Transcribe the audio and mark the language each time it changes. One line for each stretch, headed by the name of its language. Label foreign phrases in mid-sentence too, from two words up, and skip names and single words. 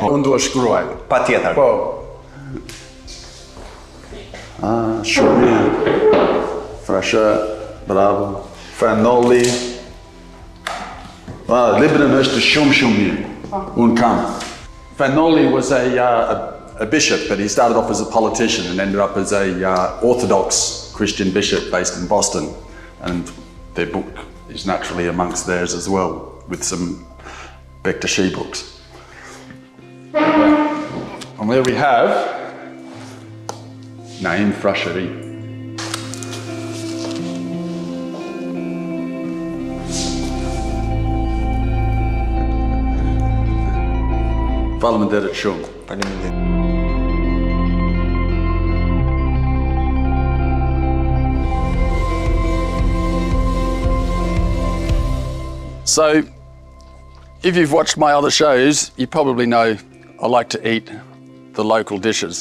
Albanian: Unë dua shkruaj. Patjetër. Po. Shumë mirë. Frasha, bravo. Fenolli. Librin është shumë mirë. Unë kam.
English: Fenolli was a bishop, but he started off as a politician and ended up as a Orthodox Christian bishop based in Boston. And their book is naturally amongst theirs as well, with some Bektashi books. And there we have Naim Frashari.
Albanian: Faleminderit shumë. Faleminderit.
English: So, if you've watched my other shows, you probably know I like to eat the local dishes.